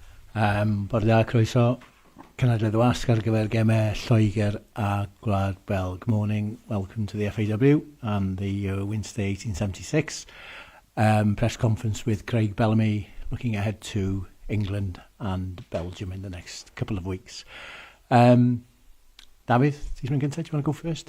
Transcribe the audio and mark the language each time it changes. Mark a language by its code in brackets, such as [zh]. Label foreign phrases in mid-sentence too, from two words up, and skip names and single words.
[cy] Bore da, croeso. Cenedlaeth o Asg ar gyfer gemau Lloegr a Gwlad Belg. [en] Good morning, welcome to the FAW and the Wednesday 1876 press conference with Craig Bellamy, looking ahead to England and Belgium in the next couple of weeks. David, do you want to go first?